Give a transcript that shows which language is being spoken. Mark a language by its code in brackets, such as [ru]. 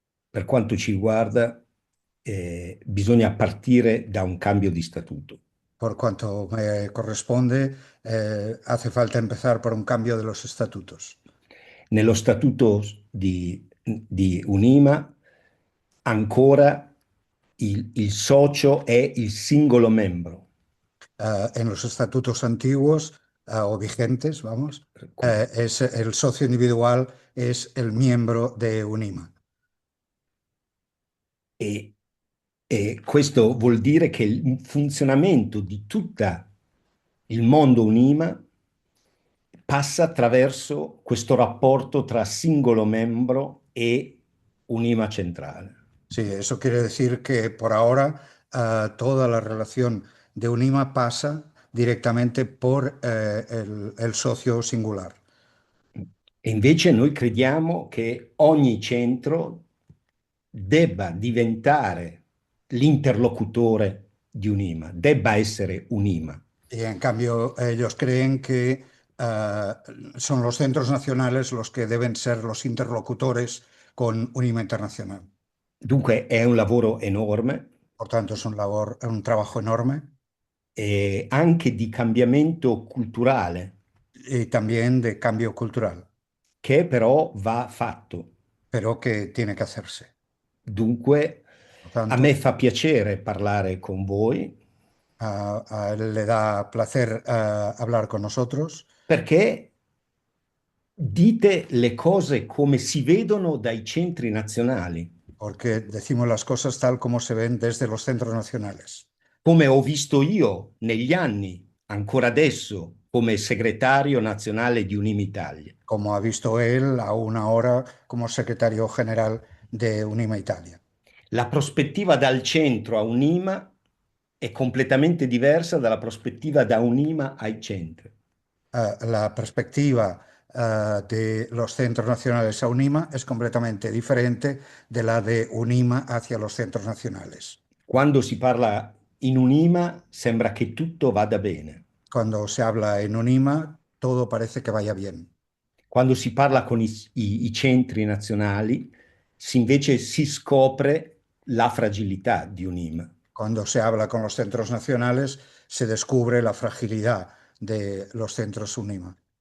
[it] Per quanto ci riguarda, bisogna partire da un cambio di statuto. [es] Por cuanto me corresponde, hace falta empezar por un cambio de los estatutos. [it] Nello statuto di UNIMA ancora il socio è il singolo membro. [es] En los estatutos antiguos o vigentes, vamos, es el socio individual es el miembro de UNIMA. [it] E questo vuol dire che il funzionamento di tutto il mondo UNIMA passa attraverso questo rapporto tra singolo membro e UNIMA centrale. [es] Sí, eso quiere decir que por ahora toda la relación de UNIMA pasa directamente por el socio singular. [it] E invece noi crediamo che ogni centro debba diventare l'interlocutore di UNIMA, debba essere UNIMA. [es] Y en cambio ellos creen que son los centros nacionales los que deben ser los interlocutores con UNIMA Internacional. [it] Dunque è un lavoro enorme, [es] Por tanto, es un trabajo enorme [it] anche di cambiamento culturale, [es] y también de cambio cultural, [it] che però va fatto. [es] pero que tiene que hacerse. [it] Dunque, [es] Por a tanto, [it] me fa piacere parlare con voi [es] a él le da placer hablar con nosotros [it] perché dite le cose come si vedono dai centri nazionali, [es] porque decimos las cosas tal como se ven desde los centros nacionales. [it] come ho visto io negli anni, ancora adesso, come segretario nazionale di Unimi Italia. [es] Como ha visto él aún ahora como secretario general de UNIMA Italia. [it] La prospettiva dal centro a UNIMA è completamente diversa dalla prospettiva da UNIMA ai centri. [es] La perspectiva de los centros nacionales a UNIMA es completamente diferente de la de UNIMA hacia los centros nacionales. [it] Quando si parla in un'IMA sembra che tutto vada bene. [es] Cuando se habla en UNIMA, todo parece que vaya bien. [it] Quando si parla con i centri nazionali, invece si scopre la fragilità di un'IMA. [es] Cuando se habla con los centros nacionales, se descubre la fragilidad de los centros UNIMA.